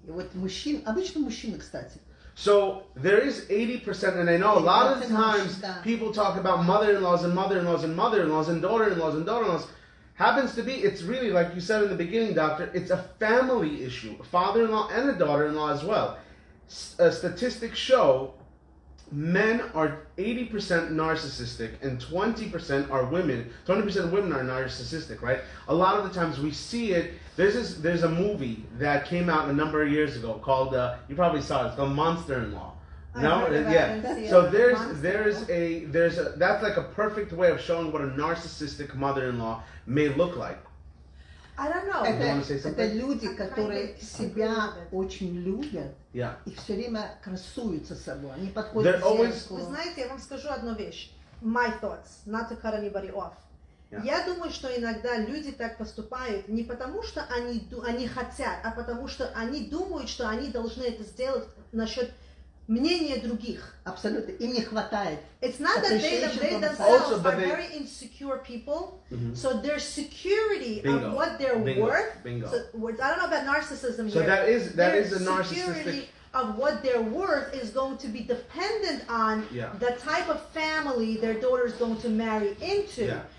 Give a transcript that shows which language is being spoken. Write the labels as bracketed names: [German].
[Russian] И вот обычно мужчины, кстати. [English] So there is 80%, and I know a lot of the times people talk about mother-in-laws and mother-in-laws and mother-in-laws and daughter-in-laws and daughter-in-laws. Happens to be, it's really, like you said in the beginning, doctor, it's a family issue. A father-in-law and a daughter-in-law as well. Statistics show men are 80% narcissistic and 20% are women. 20% of women are narcissistic, right? A lot of the times we see it. There's a movie that came out a number of years ago called, you probably saw it, it's called Monster-in-Law. No, yeah. So that's like a perfect way of showing what a narcissistic mother-in-law may look like. I don't know. [Russian] Это люди, которые себя очень любят и все время красуются собой. Они подходят к зеркалу. Вы знаете, я вам скажу одну вещь. [English] My thoughts, not to cut anybody off. [Russian] Я думаю, что иногда люди так поступают не потому, что они хотят, а потому что они думают, что они должны это сделать насчет мнения других. Абсолютно. Им не хватает. [English] It's not that they themselves are very insecure people, so their security of what they're worth. So, I don't know about narcissism so here. So that is a narcissistic. Of what their worth is going to be dependent on the type of family their daughter is going to marry into.